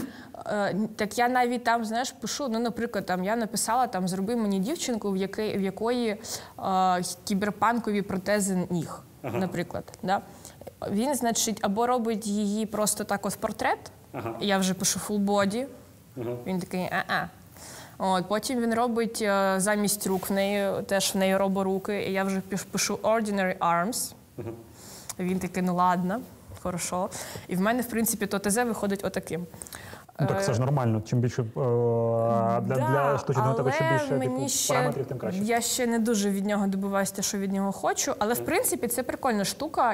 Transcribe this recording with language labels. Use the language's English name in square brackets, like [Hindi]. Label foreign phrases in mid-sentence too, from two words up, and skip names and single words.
[Ukrainian] Так я навіть там, пишу, наприклад, я написала, зроби мені дівчинку, в якої кіберпанкові протези ніг, наприклад. Да? Він, або робить її просто так в портрет, я вже пишу [English] full body, [Ukrainian] він такий, потім він робить замість рук, в неї роборуки, і я вже пишу [English] ordinary arms, [Ukrainian] він такий, ладно. Хорошо. І в мене, в принципі, то ТЗ виходить отаким. Так це ж нормально. Чим більше для штучного інтелекту, чим більше параметрів, тим краще. Я ще не дуже від нього добиваюся те, що від нього хочу, але, в принципі, це прикольна штука.